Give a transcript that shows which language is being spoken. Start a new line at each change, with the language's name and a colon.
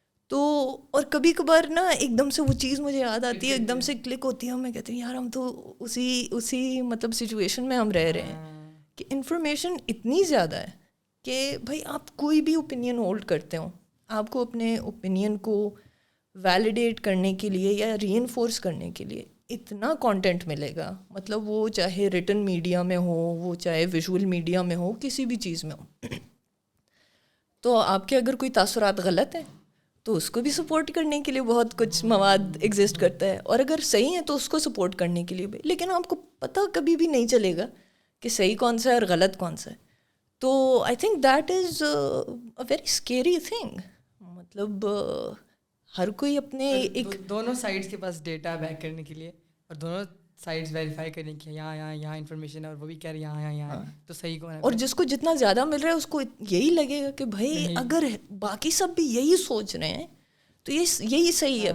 Urdu: تو اور کبھی کبھار نا ایک دم سے وہ چیز مجھے یاد آتی ہے, ایک دم سے کلک ہوتی ہے, میں کہتی ہوں یار ہم تو اسی مطلب سچویشن میں ہم رہ رہے ہیں کہ انفارمیشن اتنی زیادہ ہے کہ بھائی آپ کوئی بھی اوپینین ہولڈ کرتے ہو, آپ کو اپنے اوپینین کو ویلیڈیٹ کرنے کے لیے یا ری انفورس کرنے کے لیے اتنا کانٹینٹ ملے گا, مطلب وہ چاہے ریٹن میڈیا میں ہو, وہ چاہے ویژول میڈیا میں ہو, کسی بھی چیز میں ہو. تو آپ کے اگر کوئی تاثرات غلط ہیں تو اس کو بھی سپورٹ کرنے کے لیے بہت کچھ مواد ایگزسٹ کرتا ہے, اور اگر صحیح ہے تو اس کو سپورٹ کرنے کے لیے بھی. لیکن آپ کو پتہ کبھی بھی نہیں چلے گا کہ صحیح کون سا ہے اور غلط کون سا ہے.
English: تو I think that is a very scary thing.
Urdu: مطلب ہر کوئی اپنے ایک دونوں سائڈس کے پاس ڈیٹا بیک کرنے کے لیے, اور دونوں سائڈس ویریفائی کرنے کے یہاں انفارمیشن ہے, اور وہ بھی کہہ رہے ہیں یہاں تو صحیح کون ہے. اور جس کو جتنا زیادہ مل رہا ہے اس کو یہی لگے گا کہ بھائی اگر باقی سب بھی یہی سوچ رہے ہیں تو یہی صحیح ہے.